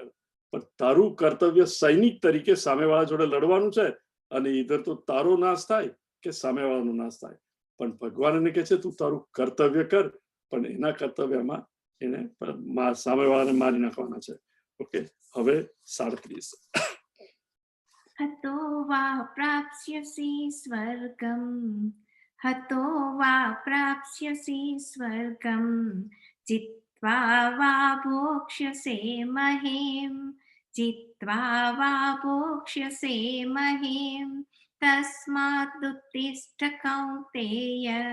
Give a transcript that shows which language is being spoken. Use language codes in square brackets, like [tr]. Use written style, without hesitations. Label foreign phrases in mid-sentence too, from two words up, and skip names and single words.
[gu] પણ તારું કર્તવ્ય સૈનિક તરીકે સામેવાળા જોડે લડવાનું છે, અને ઈધર તો તારો નાશ થાય કે સામેવાળાનો નાશ થાય. પણ ભગવાન એને કહે છે તું તારું કર્તવ્ય કર, પણ એના કર્તવ્યમાં એને સામેવાળાને મારી નાખવાના છે. ઓકે, હવે 37. [sa] हतो वा प्राप्स्यसि स्वर्गं हतो वा प्राप्स्यसि स्वर्गं जित्वा वा भोक्ष्यसे महीं जित्वा वा भोक्ष्यसे महीं तस्मादुत्तिष्ठ कौन्तेय